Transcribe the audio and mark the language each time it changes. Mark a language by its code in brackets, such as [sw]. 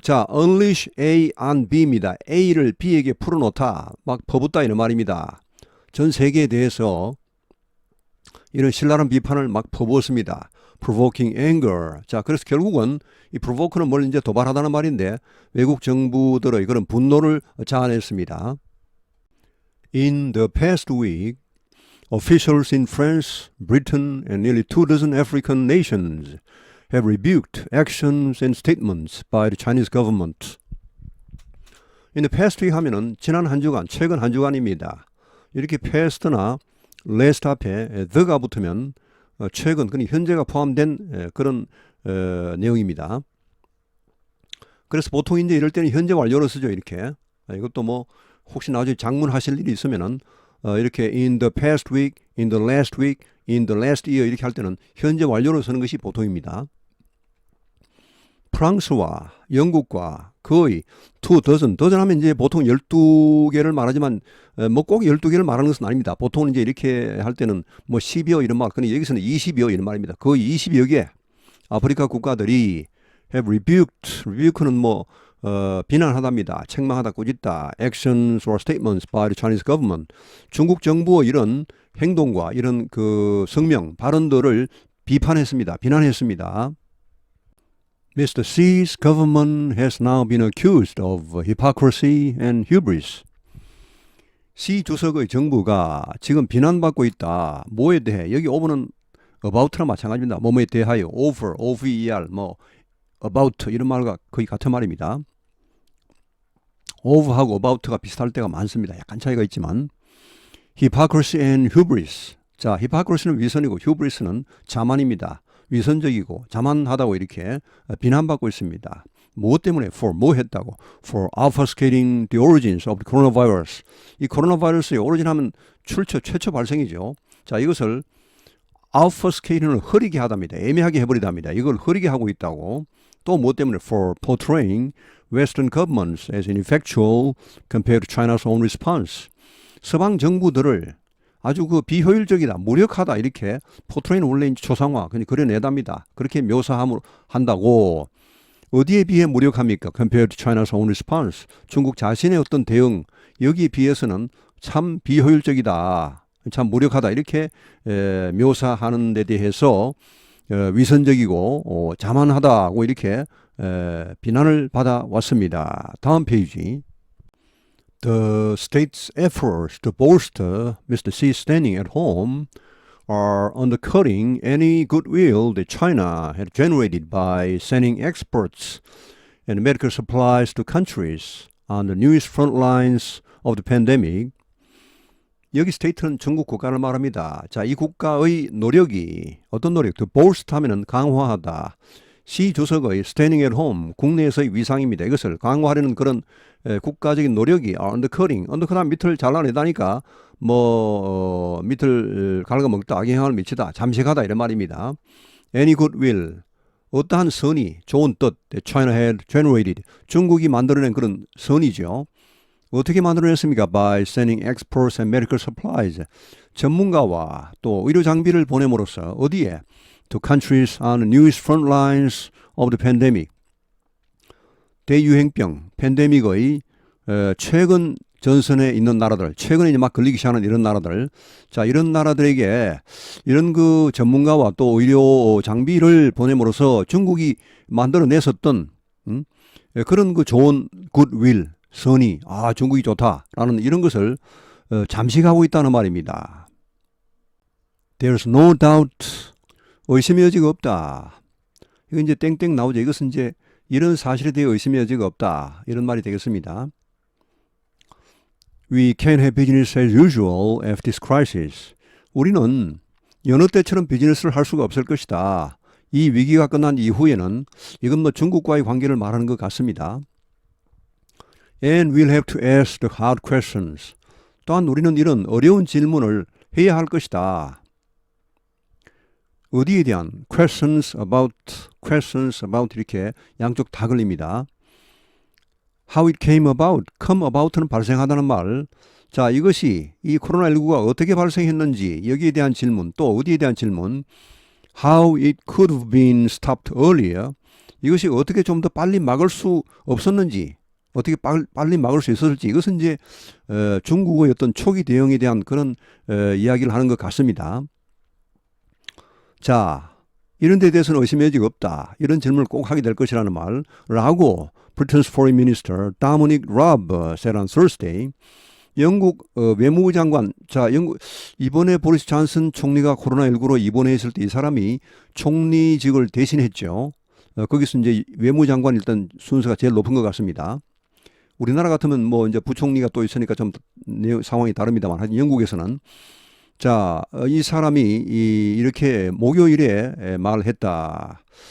[ko] 자, [en] unleash A on B [ko] 입니다. A를 B에게 풀어놓다, 막 퍼붓다 이런 말입니다. 전 세계에 대해서 이런 신랄한 비판을 막 퍼부었습니다. [en] provoking anger. [ko] 자, 그래서 결국은 이 provoke는 뭘 이제 도발하다는 말인데 외국 정부들의 그런 분노를 자아냈습니다. [en] In the past week, officials in France, Britain, and nearly 24 African nations have rebuked actions and statements by the Chinese government. In the past week [ko] 하면은 지난 한 주간, 최근 한 주간입니다. 이렇게 past나 last 앞에 the가 붙으면 최근, 그러니까 현재가 포함된 그런 내용입니다. 그래서 보통 이제 이럴 때는 현재 완료로 쓰죠, 이렇게. 이것도 뭐 혹시 나중에 장문하실 일이 있으면은 이렇게 [en] in the past week, in the last week, in the last year [ko] 이렇게 할 때는 현재 완료로 쓰는 것이 보통입니다. 프랑스와 영국과 거의 24, 도전하면 이제 보통 12개를 말하지만 뭐 꼭 12개를 말하는 것은 아닙니다. 보통은 이제 이렇게 할 때는 뭐 10여 이런 말, 근데 여기서는 20여 이런 말입니다. 거의 20여 개 아프리카 국가들이 [en] have rebuked [ko] 는 뭐 비난하답니다. 책망하다, 꾸짖다. [en] actions or statements by the Chinese government. [ko] 중국 정부의 이런 행동과 이런 그 성명, 발언들을 비판했습니다. 비난했습니다. Mr. [en] Xi's government has now been accused of hypocrisy and hubris. [ko] 시 주석의 정부가 지금 비난받고 있다. 뭐에 대해? 여기 over는 about랑 마찬가지입니다. 뭐뭐에 대하여. over, over, 뭐 about 이런 말과 거의 같은 말입니다. over하고 about가 비슷할 때가 많습니다. 약간 차이가 있지만. [en] hypocrisy and hubris. [ko] 자, hypocrisy는 위선이고 hubris는 자만입니다. 위선적이고 자만하다고 이렇게 비난받고 있습니다. 무엇 때문에? [en] for [ko] 뭐 했다고? [en] for obfuscating the origins of the coronavirus. [ko] 이 코로나 바이러스의 오리진 하면 최초 발생이죠. 자, 이것을 obfuscating을 흐리게 하답니다. 애매하게 해버리답니다. 이걸 흐리게 하고 있다고. 또 무엇 때문에? [en] for portraying Western governments as ineffectual compared to China's own response. [ko] 서방 정부들을 아주 그 비효율적이다, 무력하다 이렇게 포트레이는 원래 이제 초상화 그려내답니다. 그렇게 묘사한다고. 어디에 비해 무력합니까? [en] Compared to China's own response. [ko] 중국 자신의 어떤 대응 여기에 비해서는 참 비효율적이다, 참 무력하다 이렇게 묘사하는 데 대해서 위선적이고 자만하다고 이렇게 비난을 받아왔습니다. 다음 페이지. [en] The state's efforts to bolster Mr. Xi's standing at home are undercutting any goodwill that China had generated by sending experts and medical supplies to countries on the newest front lines of the pandemic. [ko] 여기 스테이트는 중국 국가를 말합니다. 자, 이 국가의 노력이 어떤 노력? [en] To bolster [ko] 하면은 강화하다. 시 주석의 [en] standing at home, [ko] 국내에서의 위상입니다. 이것을 강화하려는 그런 국가적인 노력이 undercutting, undercut하면 밑을 잘라내다니까 뭐 밑을 갉아먹다, 악영향을 미치다, 잠식하다 이런 말입니다. [en] Any goodwill, [ko] 어떠한 선의, 좋은 뜻, [en] that China had generated, [ko] 중국이 만들어낸 그런 선이죠. 어떻게 만들어냈습니까? [en] By sending experts and medical supplies, [ko] 전문가와 또 의료 장비를 보냄으로써 어디에? [en] To countries on the newest front lines of the pandemic. [ko] 대유행병, 팬데믹의 최근 전선에 있는 나라들, 최근에 이제 막 걸리기 시작하는 이런 나라들, 자, 이런 나라들에게 이런 그 전문가와 또 의료 장비를 보냄으로써 중국이 만들어냈었던 그런 그 좋은 굿윌, 선의, 아, 중국이 좋다라는 이런 것을 잠식하고 있다는 말입니다. [en] There's no doubt. [ko] 의심의 여지가 없다. 이거 이제 땡땡 나오죠. 이것은 이제 이런 사실에 대해 의심의 여지가 없다. 이런 말이 되겠습니다. [en] We can't have business as usual after this crisis. [ko] 우리는 여느 때처럼 비즈니스를 할 수가 없을 것이다. 이 위기가 끝난 이후에는 이건 뭐 중국과의 관계를 말하는 것 같습니다. [en] And we'll have to ask the hard questions. [ko] 또한 우리는 이런 어려운 질문을 해야 할 것이다. 어디에 대한 [en] questions about [ko] 이렇게 양쪽 다 걸립니다. [en] How it came about, come about는 [ko] 발생하다는 말. 자, 이것이 이 코로나19가 어떻게 발생했는지 여기에 대한 질문, 또 어디에 대한 질문. [en] How it could have been stopped earlier. [ko] 이것이 어떻게 좀 더 빨리 막을 수 없었는지, 어떻게 빨리 막을 수 있었을지 이것은 이제 중국의 어떤 초기 대응에 대한 그런 이야기를 하는 것 같습니다. 자, 이런 데 대해서는 의심의 여지가 없다. 이런 질문을 꼭 하게 될 것이라는 말라고 [en] Britain's Foreign Minister Dominic Raab said on Thursday. [ko] 영국 외무부 장관, 자, 이번에 보리스 존슨 총리가 코로나19로 입원해 있을 때 이 사람이 총리직을 대신했죠. 거기서 이제 외무장관 일단 순서가 제일 높은 것 같습니다. 우리나라 같으면 뭐 이제 부총리가 또 있으니까 좀 상황이 다릅니다만, 하여튼 영국에서는 자, 이 사람이 이렇게 목요일에 말을 했다.